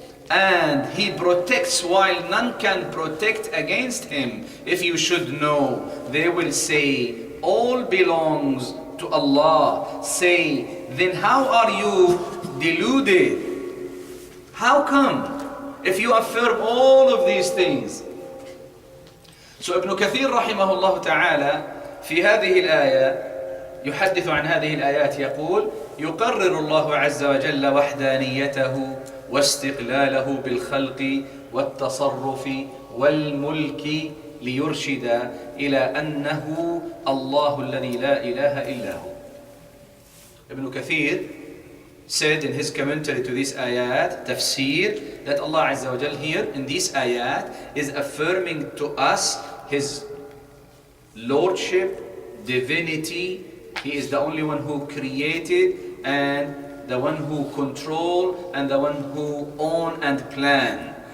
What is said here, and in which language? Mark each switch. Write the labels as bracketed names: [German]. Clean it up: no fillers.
[English] And He protects while none can protect against Him. If you should know, they will say, all belongs to Allah. Say, then how are you deluded? How come? If you affirm all of these things. [Arabic] So Ibn Kathir رحمه الله تعالى في هذه الآية يحدث عن هذه الآيات يقول يقرر الله عز وجل وحدانيته واستقلاله بالخلق والتصرف والملك ليرشد إلى أنه الله الذي لا إله إلا هو. [English] Ibn Kathir said in his commentary to this ayat, tafsir, that Allah Azza wa Jal here in this ayat is affirming to us His lordship, divinity. He is the only one who created and the one who control and the one who own and plan.